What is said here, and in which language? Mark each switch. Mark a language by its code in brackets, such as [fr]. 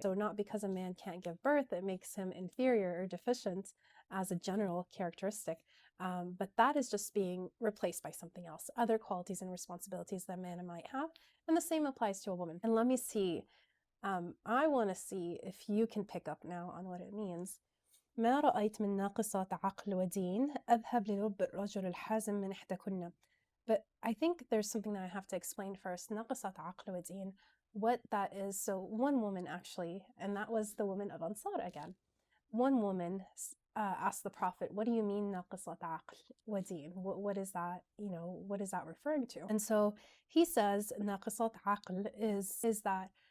[en] So not because a man can't give birth, it makes him inferior or deficient as a general characteristic. But that is just being replaced by something else, other qualities and responsibilities that a man might have. And the same applies to a woman. And let me see, I want to see if you can pick up now on what it means. [ar] ما رأيت من ناقصات عقل ودين أذهب للب الرجل الحازم من إحداكن. [en] But I think there's something that I have to explain first. [ar] ناقصات عقل ودين, [en] what that is. So one woman actually, and that was the woman of Ansar again. One woman asked the Prophet, what do you mean [ar] ناقصات عقل ودين? [en] What is that, what is that referring to? And so he says [ar] ناقصات عقل [en] is that